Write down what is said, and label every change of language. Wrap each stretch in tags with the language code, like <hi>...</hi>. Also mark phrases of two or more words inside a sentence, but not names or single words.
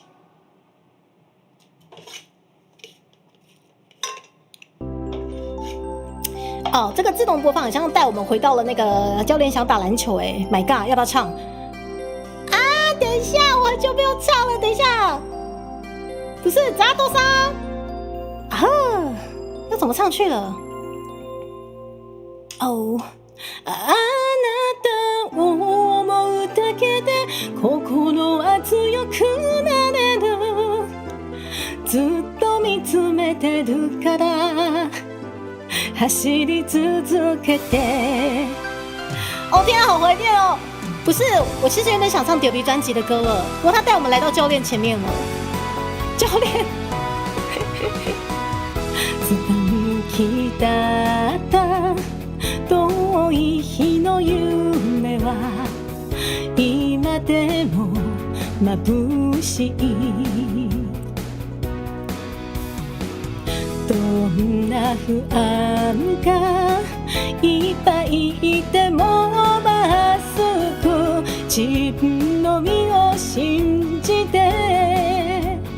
<zh>哦，这个自动播放好像带我们回到了那个教练想打篮球哎 ，</zh> <en>My God，</en> <zh>要不要唱？啊，等一下，我很久没有唱了，等一下，不是扎多桑啊，要怎么唱去了？哦。</zh> <ja>あなたを思うだけで心は強くなれるずっと見つめめてるから走り続けて。</ja> <zh>哦天啊，好怀念哦！不是，我其实有点想唱丢逼专辑的歌了，不过他带我们来到教练前面了。教练，</zh> <ja>掴き立った遠い日の夢は今でも眩しい。どんな不安がいっぱいいてもまっすぐ自分の身を信じて、</ja>